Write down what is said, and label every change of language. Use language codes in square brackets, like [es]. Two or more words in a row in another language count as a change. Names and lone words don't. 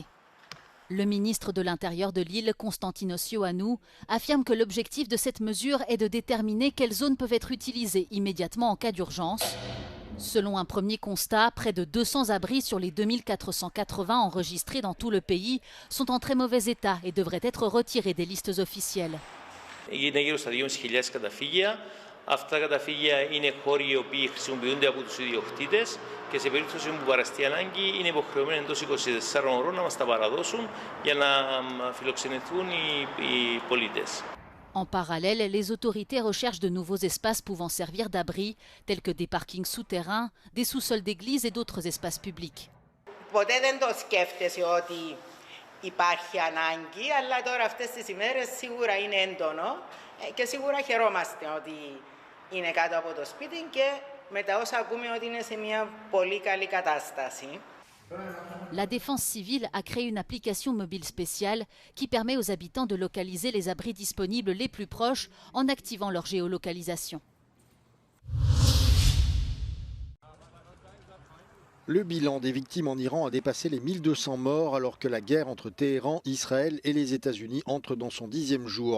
[fr] Le ministre de l'Intérieur de l'île, Konstantinos Ioannou, affirme que l'objectif de cette mesure est de déterminer quelles zones peuvent être utilisées immédiatement en cas d'urgence. Selon un premier constat, près de 200 abris sur les 2480 enregistrés dans tout le pays sont en très mauvais état et devraient être retirés des listes officielles. [el] Είναι γύρω στα 2.500 καταφύγια. Αυτά τα καταφύγια είναι χώροι οι οποίοι χρησιμοποιούνται από τους ιδιοκτήτες και σε περίπτωση που παραστεί ανάγκη είναι υποχρεωμένοι εντός 24 ώρων να μας τα παραδώσουν για να φιλοξενηθούν οι πολίτες. [fr] En parallèle, les autorités recherchent de nouveaux espaces pouvant servir d'abri, tels que des parkings souterrains, des sous-sols d'églises et d'autres espaces publics. [el] Ποτέ δεν το σκέφτεσαι ότι υπάρχει ανάγκη, αλλά τώρα αυτές τις ημέρες σίγουρα είναι έντονο και σίγουρα χαιρόμαστε ότι είναι κάτω από το σπίτι και με τα όσα ακούμε ότι είναι σε μια πολύ καλή κατάσταση. [fr] La défense civile a créé une application mobile spéciale qui permet aux habitants de localiser les abris disponibles les plus proches en activant leur géolocalisation. Le bilan des victimes en Iran a dépassé les 1200 morts alors que la guerre entre Téhéran, Israël et les États-Unis entre dans son 10e jour.